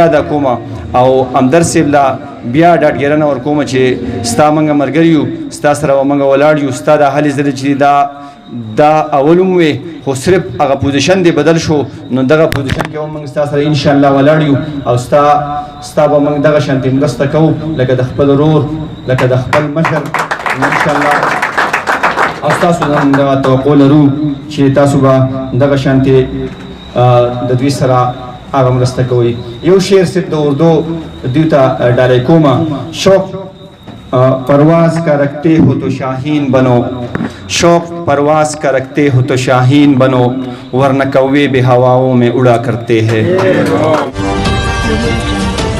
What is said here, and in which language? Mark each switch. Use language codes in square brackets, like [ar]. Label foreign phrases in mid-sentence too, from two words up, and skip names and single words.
[ps] ادا کوم او همدرد صاحب لا بیا ډاډګیرنه ورکوم چې ستا موږ ملګري یو ستا سره به موږ ولاړ یو ستا د هلې ځلې چې دا اول هم وې خو صرف هغه پوزیشن دی بدل شو نو دغه پوزیشن کې هم موږ ستا سره انشاءالله ولاړ یو او ستا به موږ دغه شانتې مرسته کوو لکه د خپل ورور لکه د خپل مشر انشاءالله او ستاسو دغه توقع لرو چې تاسو به دغه شانتې د دوی سره هغه مرسته کوئ یو شعر صرف د اردو دوی ته ډالۍ کوم شوق [ur] پرواز کا رکھتے ہو تو شاہین بنو شوق پرواز کا رکھتے ہو تو شاہین بنو ورنہ کوے بھی ہواؤں میں اڑا کرتے ہیں